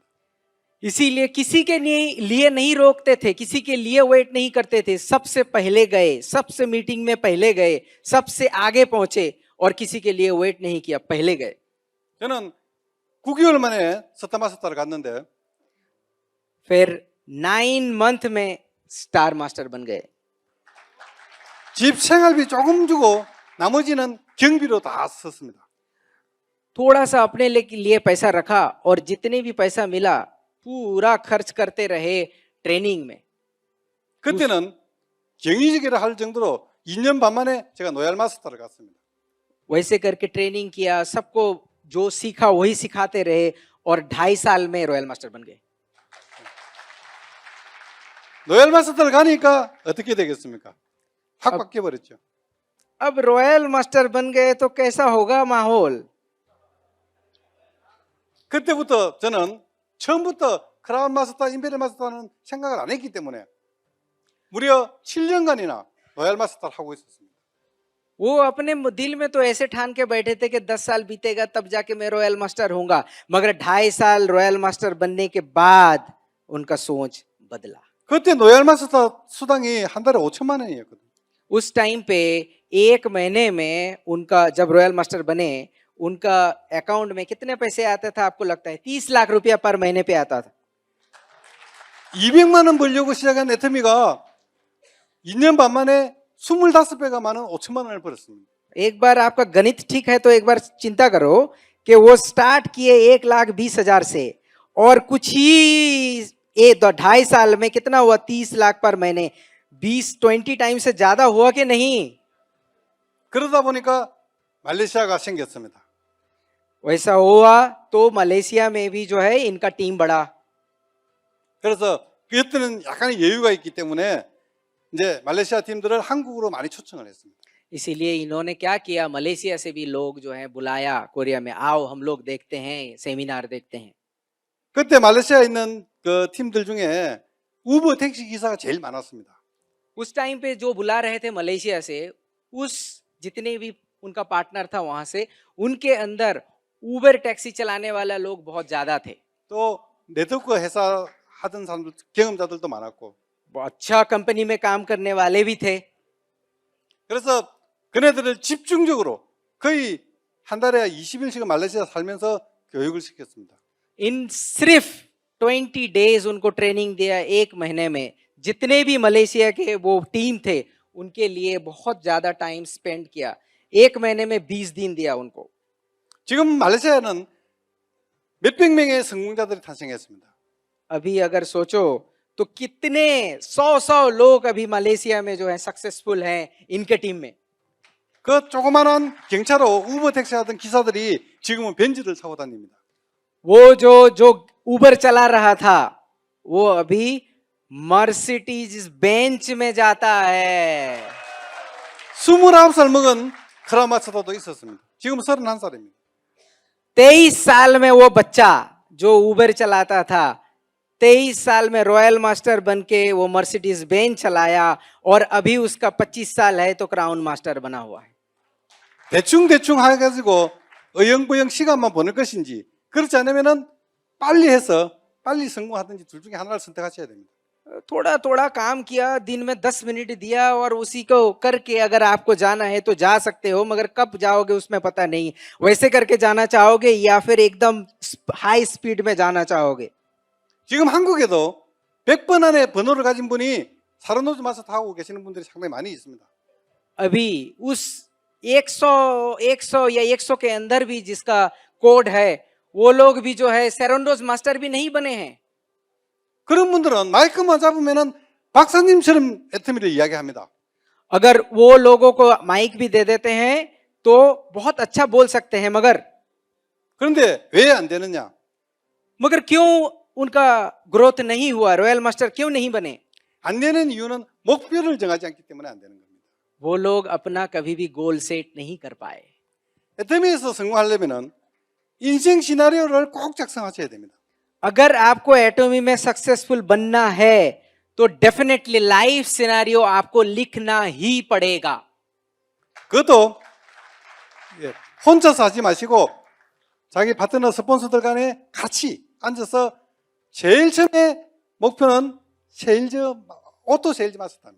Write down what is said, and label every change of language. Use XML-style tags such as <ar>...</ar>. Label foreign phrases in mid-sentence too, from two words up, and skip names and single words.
<hi>इसीलिए किसी के लिए नहीं रोकते थे, किसी के लिए वेट नहीं करते थे, सबसे पहले गए, सबसे मीटिंग में पहले गए, सबसे आगे पहुंचे और किसी के लिए वेट नहीं किया, पहले गए।</hi> <ko>저는 9개월 만에 스타 마스터를 갔는데</ko> <hi>फिर 9 मंथ में स्टार मास्टर बन गए।</hi> <ko>집 생활비 조금 주고 나머지는 경비로 다 썼습니다.</ko> <hi>थोड़ा सा अपने लिए पैसा रखा और जितने भी पैसा मिला पूरा खर्च करते रहे ट्रेनिंग में।</hi> <ko>그때는 경위직이라 할 정도로 2년 반 만에 제가 로얄 마스터를 갔습니다.</ko> <hi>वैसे करके ट्रेनिंग किया, सबको जो सीखा वही सिखाते रहे और 2.5 साल में रॉयल मास्टर बन गए।</hi> <ko>로얄 마스터를 가니까 어떻게 되겠습니까? 확 바뀌어 버렸죠.</ko> <hi>अब रॉयल मास्टर बन गए तो कैसा होगा माहौल।</hi> <ko>그때부터 저는 처음부터 크라운 마스터, 임페리얼 마스터는 생각을 안 했기 때문에 무려 7년간이나 로얄 마스터를 하고 있었습니다.</ko> <hi>वो अपने दिल में तो ऐसे ठान के बैठे थे कि 10 साल बीतेगा तब जाके मैं रॉयल मास्टर होऊंगा, मगर 2.5 साल रॉयल मास्टर बनने के बाद उनका सोच बदला।</hi> <ko>그때 로얄 마스터 수당이 한 달에 5천만 원이었거든요.</ko> <hi>उस टाइम पे एक महीने में उनका, जब रॉयल मास्टर बने, उनका अकाउंट में कितने पैसे आता था आपको लगता है? 30 लाख रुपया पर महीने पे आता था।</hi> <ko>200만 원 벌려고 시작한 애터미가 2년 반 만에 25배가 많은 5천만 원을 벌었습니다.</ko> <hi>एक बार आपका गणित ठीक है तो एक बार चिंता करो कि वो स्टार्ट किए 1,20,000 से और कुछ ही 2.5 साल में कितना हुआ? 30 लाख पर महीने, 20 टाइम से ज्यादा हुआ कि नहीं?</hi> <ko>그러다 보니까 말레이시아가 생겼습니다.</ko> <hi>वैसा हुआ तो मलेशिया में भी जो है इनका टीम बढ़ा।</hi> <ko>그래서 그때는 약간의 여유가 있기 때문에 이제 말레이시아 팀들을 한국으로 많이 초청을 했습니다.</ko> <hi>इसीलिए इन्होंने क्या किया, मलेशिया से भी लोग जो है बुलाया कोरिया में, आओ हम लोग देखते हैं, सेमिनार देखते हैं।</hi> <ko>그때 말레이시아에 있는 그 팀들 중에 우버 택시 기사가 제일 많았습니다.</ko> <hi>उस टाइम पे जो बुला रहे थे मलेशिया से, उस जितने भी उनका पार्टनर था वहां से, उनके अंदर उबर टैक्सी चलाने वाला लोग बहुत ज्यादा थे।</hi> <ko>또 네트워크 회사 하던 사람들 경험자들도 많았고,</ko> <hi>बहुत अच्छा कंपनी में काम करने वाले भी थे।</hi> <ko>그래서 그네들을 집중적으로 거의 한 달에 20일씩 말레이시아 살면서 교육을 시켰습니다.</ko> <hi>इन सिर्फ 20 डेज उनको ट्रेनिंग दिया, एक महीने में जितने भी मलेशिया के वो टीम थे उनके लिए बहुत ज्यादा</hi> <en>time spend</en> <hi>किया। एक महीने में 20 दिन दिया उनको।</hi> <ko>지금 말레이시아는 몇백 명의 성공자들이 탄생했습니다.</ko> <hi>अभी अगर सोचो तो कितने 100 लोग अभी मलेशिया में जो है सक्सेसफुल हैं इनके टीम में।</hi> <ko>그 조그만한 경차로 우버 택시 하던 기사들이 지금은 벤츠를 타고 다닙니다.</ko> <hi>वो जो उबर चला रहा था वो अभी मर्सिडीज बेंच में जाता है।</hi> <ko>29살 먹은 크라마츠도도 있었습니다. 지금 31살입니다.</ko> <hi>23 साल में वो बच्चा जो उबर चलाता था 23 साल में रॉयल मास्टर बन के वो मर्सिडीज बेंच चलाया और अभी उसका 25 साल है तो क्राउन मास्टर बना हुआ है।</hi> <ko>대충 해가지고 어영부영 시간만 보낼 것인지 그렇지 않으면은 빨리 해서 빨리 성공하든지 둘 중에 하나를 선택하셔야 됩니다.</ko> <hi>थोड़ा थोड़ा काम किया, दिन में 10 मिनट दिया और उसी को करके अगर आपको जाना है तो जा सकते हो, मगर कब जाओगे उसमें पता नहीं। वैसे करके जाना चाहोगे या फिर एकदम</hi> <en>high speed</en> <hi>में जाना चाहोगे।</hi> <ko>지금 한국에도 100번 안에 번호를 가진 분이 사르노즈 마스 타고 계시는 분들이 상당히 많이 있습니다.</ko> <hi>अभी उस 100 या 100 के अंदर भी जिसका कोड है वो लोग भी जो है सेरोंडोज मास्टर भी नहीं बने हैं।</hi> <ko>그런 분들은 마이크만 잡으면은 박사님처럼 애터미를 이야기합니다.</ko> <hi>अगर वो लोगों को माइक भी दे देते हैं तो बहुत अच्छा बोल सकते हैं,</hi> <ko>그런데 왜 안 되느냐?</ko> <hi>मगर क्यों उनका ग्रोथ नहीं हुआ, रॉयल मास्टर क्यों नहीं बने?</hi> <ko>안 되는 이유는 목표를 정하지 않기 때문에 안 되는 겁니다.</ko> <hi>वो लोग अपना कभी भी</hi> <en>goal set</en> <hi>नहीं कर पाए।</hi> <ko>애터미에서 성공하려면은 인생 시나리오를 꼭 작성하셔야 됩니다.</ko> <hi>अगर आपको एटॉमी में सक्सेसफुल बनना है तो</hi> <en>definitely life scenario</en> <hi>आपको लिखना ही पड़ेगा।</hi> <ko>그것도 혼자서 하지 마시고 자기 파트너 스폰서들 간에 같이 앉아서 제일 처음에 목표는 오토 세일즈 마스터입니다.</ko>